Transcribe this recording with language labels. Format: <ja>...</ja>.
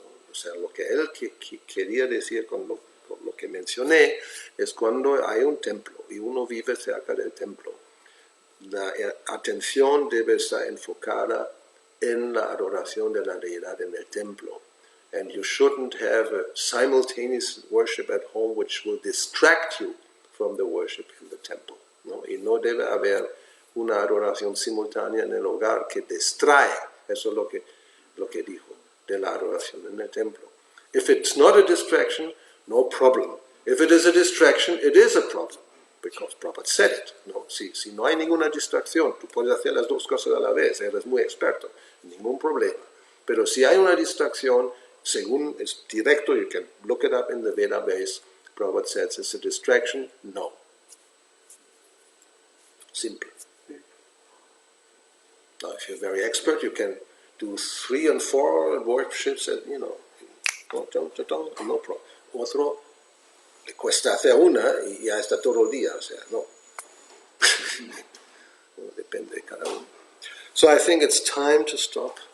<es>O sea, lo que él quería decir con lo que mencioné es cuando hay un templo y uno vive cerca del templo, la atención debe estar enfocada en la adoración de la deidad en el templo.</es> <en>And you shouldn't have a simultaneous worship at home which will distract you from the worship in the temple. ¿No?</en> <es>Y no debe haber una adoración simultánea en el hogar que distrae. Eso es lo que lo que dijo de la adoración en el templo.</es> <en>If it's not a distraction, no problem. If it is a distraction, it is a problem, because Prabhupada said it.</en> <es>No, si no hay ninguna distracción, tú puedes hacer las dos cosas a la vez, eres muy experto, ningún problema. Pero si hay una distracción, según es directo,</es> <en>you can look it up in the Veda base, Prabhupada says it's a distraction, no. Simple. Now, if you're very expert, you can do 3 and 4 worships and, no problem.</en> <es>Otro le cuesta hacer una y ya está todo el día, o sea, no. Depende de cada uno.</es> <en>So I think it's time to stop.</en>